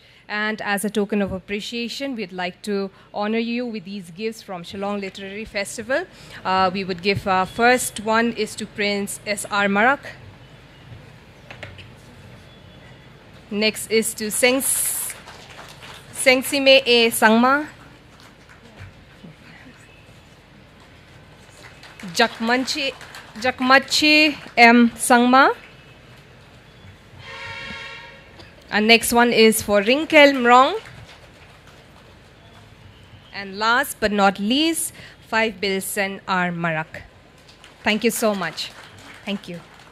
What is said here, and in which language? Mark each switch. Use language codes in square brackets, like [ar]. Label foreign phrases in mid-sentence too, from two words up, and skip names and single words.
[en] And as a token of appreciation, we'd like to honor you with these gifts from Shillong Literary Festival. We would give first one is to Prince S.R. Marak. Next is to Sengsime A. Sangma. Jakmachi M. Sangma. And next one is for Rinkel Mrong. And last but not least, 5 Bilsen R. Marak. Thank you so much. Thank you.